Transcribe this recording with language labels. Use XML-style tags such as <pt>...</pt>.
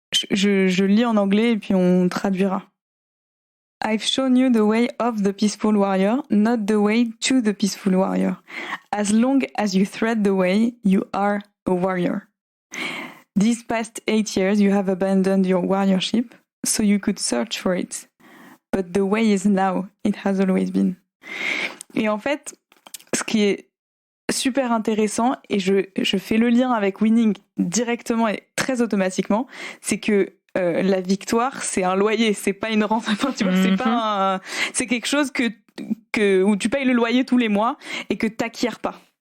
<fr>je lis en anglais et puis on traduira.</fr> <en>I've shown you the way of the peaceful warrior, not the way to the peaceful warrior. As long as you thread the way, you are a warrior. These past 8 years, you have abandoned your warriorship, so you could search for it. But the way is now, it has always been.</en> <fr>Et en fait, ce qui est super intéressant, et je fais le lien avec winning directement et très automatiquement, c'est que la victoire, c'est un loyer, c'est pas une rente. Enfin, tu vois, c'est quelque chose où tu payes le loyer tous les mois et que t'acquiers pas.</fr>